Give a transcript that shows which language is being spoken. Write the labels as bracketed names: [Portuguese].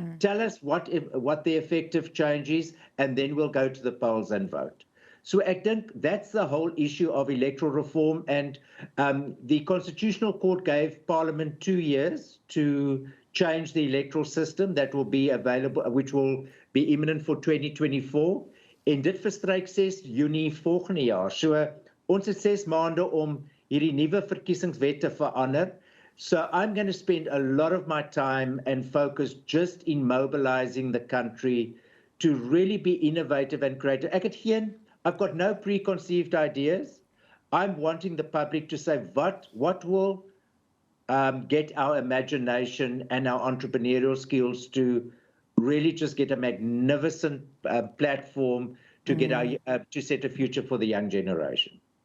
[English] Tell us what the effective change is, and then we'll go to the polls and vote. So I think that's the whole issue of electoral reform. And the Constitutional Court gave Parliament 2 years to change the electoral system that will be available, which will be imminent for 2024. [Afrikaans] En dit verstryk 6 Junie volgende jaar. So ons het 6 maande om hierdie nuwe verkiesingswet te verander. [English] So I'm going to spend a lot of my time and focus just in mobilizing the country to really be innovative and creative. I've got no preconceived ideas. I'm wanting the public to say what will get our imagination and our entrepreneurial skills to really just get a magnificent platform to get to set a future for the young generation.